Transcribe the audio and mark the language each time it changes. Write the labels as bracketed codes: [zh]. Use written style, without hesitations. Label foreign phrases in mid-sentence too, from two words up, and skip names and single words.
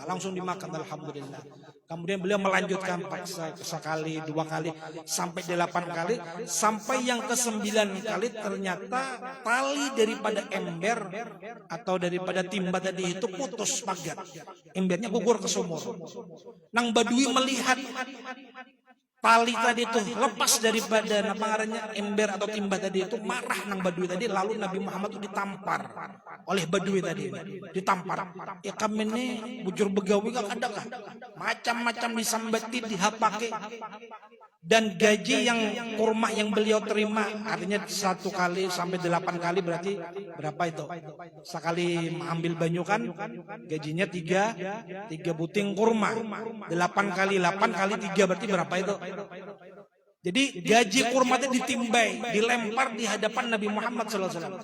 [id] Langsung dimakan, alhamdulillah. Kemudian beliau melanjutkan sekali, 2 kali, sampai 8 kali, sampai yang ke-9 kali ternyata tali daripada ember atau daripada timba tadi itu putus pagar. Embernya gugur ke sumur. Nang Badui melihat tali tadi itu lepas daripada ember atau timba tadi itu, marah nang Badui tadi. Lalu Nabi Muhammad itu ditampar oleh Badui tadi, ditampar. [bjn] Ya kami ini bujur begawi gak ada kah? Macam-macam disambati, dihapake. [id] Dan gaji yang kurma yang beliau terima, artinya 1 kali sampai 8 kali, berarti berapa itu? Sekali mengambil banyu kan gajinya 3 buting kurma. 8 kali 3 berarti berapa itu? Jadi gaji kurma itu ditimbai, dilempar di hadapan Nabi Muhammad SAW.